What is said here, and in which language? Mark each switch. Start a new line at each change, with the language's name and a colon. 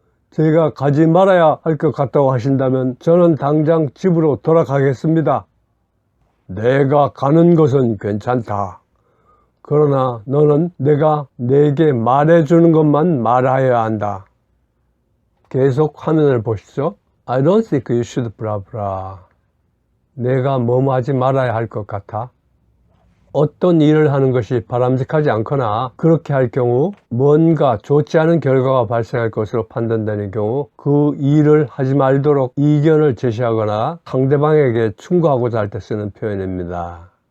Korean: 제가 가지 말아야 할 것 같다고 하신다면 저는 당장 집으로 돌아가겠습니다. 내가 가는 것은 괜찮다. 그러나 너는 내가 내게 말해주는 것만 말해야 한다. 계속 화면을 보시죠.
English: I don't think you should blah blah.
Korean: 내가 뭐뭐 하지 말아야 할 것 같아. 어떤 일을 하는 것이 바람직하지 않거나 그렇게 할 경우 뭔가 좋지 않은 결과가 발생할 것으로 판단되는 경우 그 일을 하지 말도록 이견을 제시하거나 상대방에게 충고하고자 할 때 쓰는 표현입니다.